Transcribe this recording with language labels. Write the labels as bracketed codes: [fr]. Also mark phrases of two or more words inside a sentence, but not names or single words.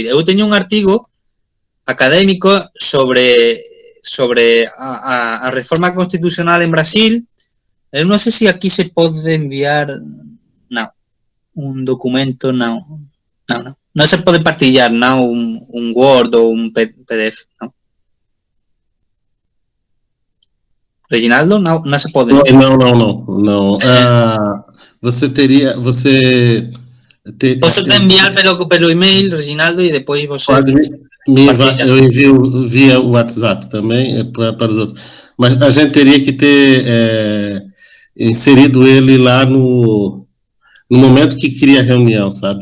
[gl] Eu teño un artigo académico sobre a reforma constitucional en Brasil. Eu non sei se aquí se pode enviar un documento, non se pode partillar un Word ou un PDF, non? Reginaldo, non se pode. [pt] Não. Você posso te enviar pelo e-mail, Reginaldo, e depois você pode eu envio via WhatsApp também para os outros, mas a gente teria que ter inserido ele lá no momento que cria a reunião, sabe?